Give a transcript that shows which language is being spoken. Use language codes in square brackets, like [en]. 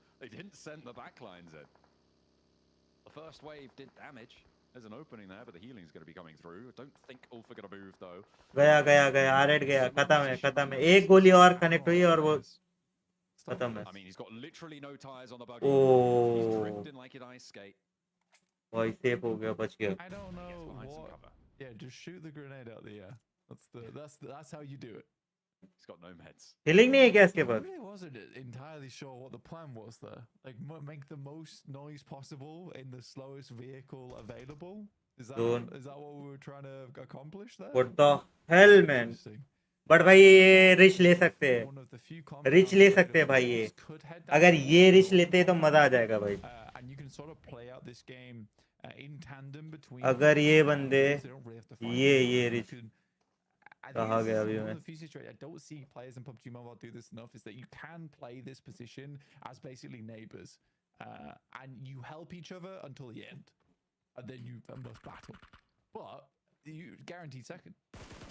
[en] They didn't send the backlines in. The first wave did damage. There's an opening there, but the healing is going to be coming through. I don't think Ulfa going to move though. [hi] गया R8 गया खत्म है एक गोली और connect हुई और वो खत्म है. [en] I mean, he's got literally no tires on the buggy. Oh. He's drifting like an ice skate. [hi] भाई सेफ हो गया बच गया. [en] I don't know what. Yeah, just shoot the grenade out the air. That's how you do it. He's got no meds. [hi] Healing नहीं है क्या इसके पास? [en] I really wasn't entirely sure what the plan was there. Like make the most noise possible in the slowest vehicle available. Is that what we were trying to accomplish there? What the hell, man? [hi] But भाई ये rich ले सकते हैं. Rich ले सकते हैं भाई ये. अगर ये रिच लेते हैं तो मजा आ जाएगा भाई. [en] And you can sort of play out this game in tandem between. [hi] अगर ये बंदे ये रिच कहाँ गया अभी मैं? [en] I don't see players in PUBG Mobile do this enough. Is that you can play this position as basically neighbors, and you help each other until the end, and then you must battle. But you guaranteed second.